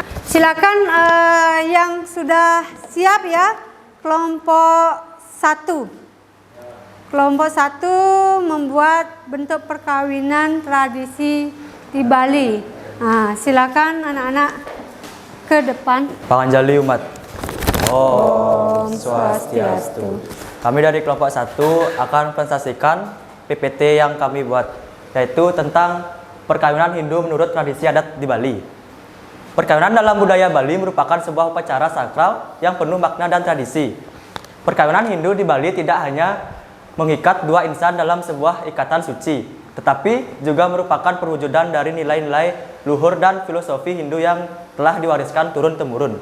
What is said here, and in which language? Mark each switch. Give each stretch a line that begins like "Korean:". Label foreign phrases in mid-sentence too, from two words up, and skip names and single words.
Indonesian: Silakan yang sudah siap ya. Kelompok 1. Kelompok 1 membuat bentuk perkawinan tradisi di Bali. Silakan anak-anak ke depan.
Balinese: Panganjali umat. Om Swastiastu.
Indonesian: Kami dari kelompok 1 akan presentasikan PPT yang kami buat, yaitu tentang perkawinan Hindu menurut tradisi adat di Bali. Perkawinan dalam budaya Bali merupakan sebuah upacara sakral yang penuh makna dan tradisi. Perkawinan Hindu di Bali tidak hanya mengikat dua insan dalam sebuah ikatan suci, tetapi juga merupakan perwujudan dari nilai-nilai luhur dan filosofi Hindu yang telah diwariskan turun-temurun.